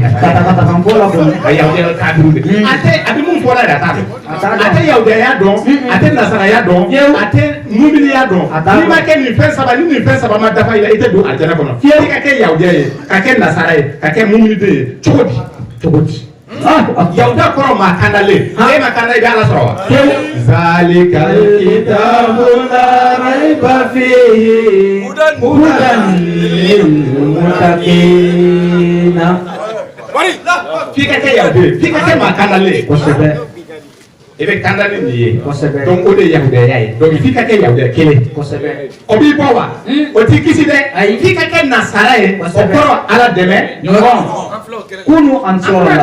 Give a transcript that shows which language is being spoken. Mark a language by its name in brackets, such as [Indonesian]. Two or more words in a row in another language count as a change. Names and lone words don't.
[Bambara] katakatakan fɔ la kɔni ka yahudiya kafiru de a bɛ mun fɔ la yɛrɛ a t'a dɔn a tɛ yahudiyaya dɔn a tɛ nasaraya dɔn a tɛ muminiya dɔn n'i ma kɛ nin fɛn saba ni nin fɛn saba ma dafa i la i tɛ don alijana kɔnɔ f'i ka kɛ yahudiya ye ka kɛ nasara ye ka kɛ muminiden ye cogo di yahuda kɔrɔ maa kandalen e ma kanda i bɛ ala sɔrɔ [Arabic] وذلك الكتاب لا ريب فيه هدى للمتقين [Bambara] f'i ka kɛ yahuda ye f'i ka kɛ maa kandalen kosɛbɛ i bɛ kanda ni nin ye donc o de ye yahudaya ye donc f'i ka kɛ yahuda kelen o b'i bɔ wa o t'i kisi dɛ f'i ka kɛ nasara ye o kɔrɔ ala dɛmɛ kunu ansɔrɔla